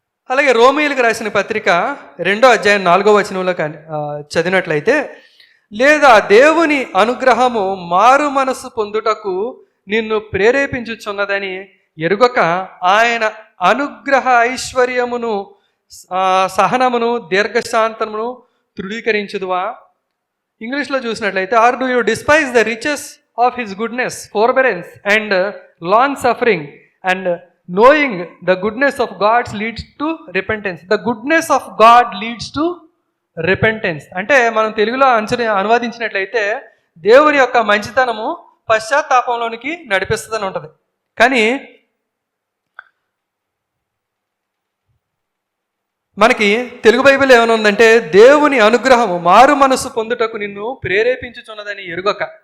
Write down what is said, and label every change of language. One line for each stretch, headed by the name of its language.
Telugu: అలాగే రోమీయులకు రాసిన పత్రిక 2వ అధ్యాయం 4వ వచనంలో కానీ చదివినట్లయితే, లేదా దేవుని అనుగ్రహము మారు మనసు పొందుటకు నిన్ను ప్రేరేపించుచున్నదని ఎరుగక ఆయన అనుగ్రహ ఐశ్వర్యమును సహనమును దీర్ఘశాంతమును తృఢీకరించుదువా? ఇంగ్లీష్లో చూసినట్లయితే,
English: Or do you despise the riches of his goodness, forbearance and long suffering, and knowing the goodness of God leads to repentance. The goodness of God leads to repentance.
Telugu: అంటే మనం తెలుగులో అనువాదించినట్లయితే దేవుని యొక్క మంచితనము పశ్చాత్తాపంలోనికి నడిపిస్తుందని ఉంటుంది. కానీ మనకి తెలుగు బైబిల్ ఏమైనా ఉందంటే, దేవుని అనుగ్రహము మారు మనసు పొందుటకు నిన్ను ప్రేరేపించుచున్నదని ఎరుగక.